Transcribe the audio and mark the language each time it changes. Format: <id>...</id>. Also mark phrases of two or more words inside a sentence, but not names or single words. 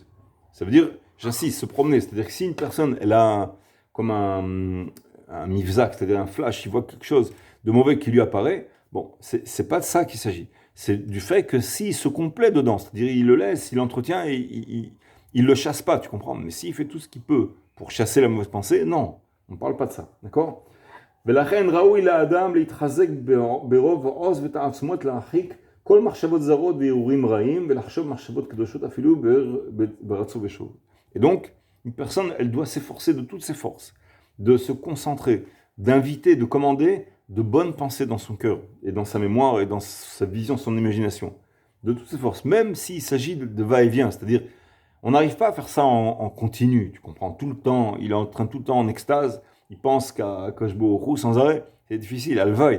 <fr>Ça veut dire, j'insiste, se promener. C'est-à-dire que si une personne, elle a comme un mifzak, c'est-à-dire un flash, il voit quelque chose de mauvais qui lui apparaît, bon, c'est pas de ça qu'il s'agit. C'est du fait que s'il se complaît dedans, c'est-à-dire il le laisse, il l'entretient et il le chasse pas, tu comprends? Mais s'il fait tout ce qu'il peut pour chasser la mauvaise pensée, non, on ne parle pas de ça, d'accord?</fr> <he>ולכן ראוי לאדם להתחזק ברוב העוז ותעצמות להרחיק כל מחשבות זרות והרהורים רעים ולחשוב מחשבות קדושות אפילו ברצו ושוב.</he> <fr>Et donc, une personne, elle doit s'efforcer de toutes ses forces, de se concentrer, d'inviter, de commander de bonnes pensées dans son cœur et dans sa mémoire et dans sa vision, son imagination, de toutes ses forces, même s'il s'agit de va-et-vient, c'est-à-dire on n'arrive pas à faire ça en continu, tu comprends, tout le temps, il est en train tout le temps en extase, il pense qu'à Koshbo sans arrêt, c'est difficile, elle vaille.</fr>